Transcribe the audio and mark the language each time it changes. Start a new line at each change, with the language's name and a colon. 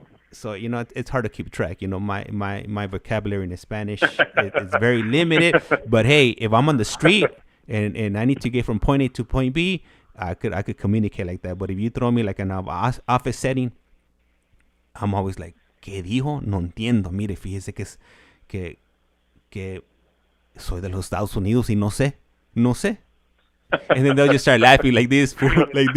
English: So, you know, it's hard to keep track. You know, my vocabulary in Spanish it's very limited. But hey, if I'm on the street and I need to get from point A to point B, I could communicate like that. But if you throw me like an office setting, I'm always like,
Spanish: ¿qué dijo? No entiendo. Mire, fíjese que soy de los Estados Unidos y no sé.
English: And then they'll just start laughing like this fool.